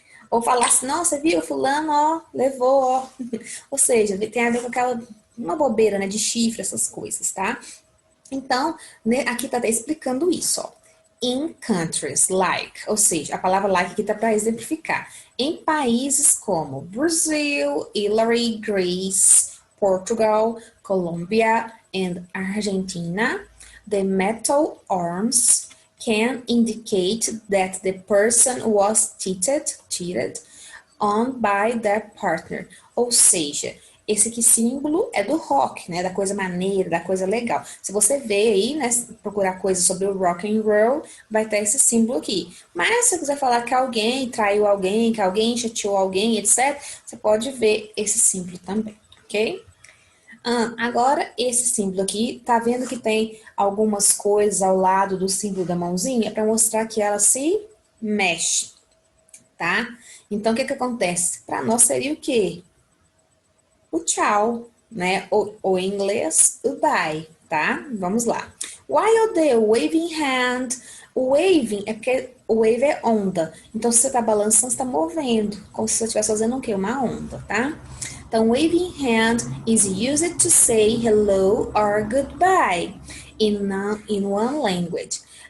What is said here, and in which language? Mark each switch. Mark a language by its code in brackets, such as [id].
[pt] Ou falar assim, nossa, viu, fulano, ó, levou, ó. Ou seja, tem a ver com aquela, uma bobeira, né, de chifre, essas coisas, tá? Então, né, aqui tá até explicando isso, ó. [en] In countries like, [pt] ou seja, a palavra like aqui tá para exemplificar. Em países como [en] Brasil, Hillary, Greece, Portugal, Colombia and Argentina, the metal arms can indicate that the person was cheated on by their partner. [pt] Ou seja, esse aqui símbolo é do rock, né? Da coisa maneira, da coisa legal. Se você vê aí, né? Procurar coisas sobre o rock and roll, vai ter esse símbolo aqui. Mas se você quiser falar que alguém traiu alguém, que alguém chateou alguém, etc., você pode ver esse símbolo também, ok? Agora, esse símbolo aqui, tá vendo que tem algumas coisas ao lado do símbolo da mãozinha para mostrar que ela se mexe, tá? Então, o que que acontece? Para nós seria o quê? O tchau, né? Ou em inglês, o bye, tá? Vamos lá. [en] While the waving hand, [pt] o waving é porque o wave é onda. Então, se você tá balançando, você tá movendo, como se você estivesse fazendo o quê? Uma onda, tá? [en] Então, waving hand is used to say hello or goodbye in one language.